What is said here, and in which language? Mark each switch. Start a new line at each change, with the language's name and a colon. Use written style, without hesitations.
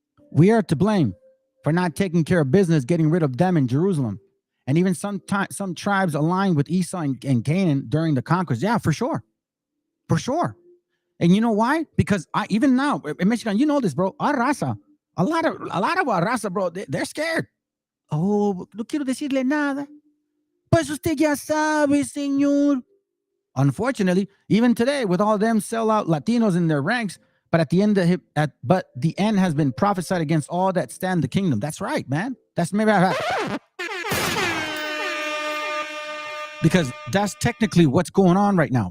English: We are to blame for not taking care of business, getting rid of them in Jerusalem. And even some tribes aligned with Esau and Canaan during the conquest. Yeah, for sure. For sure. And you know why? Because even now, in Michigan, you know this, bro. Our raza, a lot of our raza, bro, they're scared.
Spanish: Oh, no quiero decirle nada. Pues usted ya sabe, señor.
English: Unfortunately, even today, with all them sellout Latinos in their ranks, but at the end the end has been prophesied against all that stand the kingdom. That's right, man. That's maybe because that's technically what's going on right now.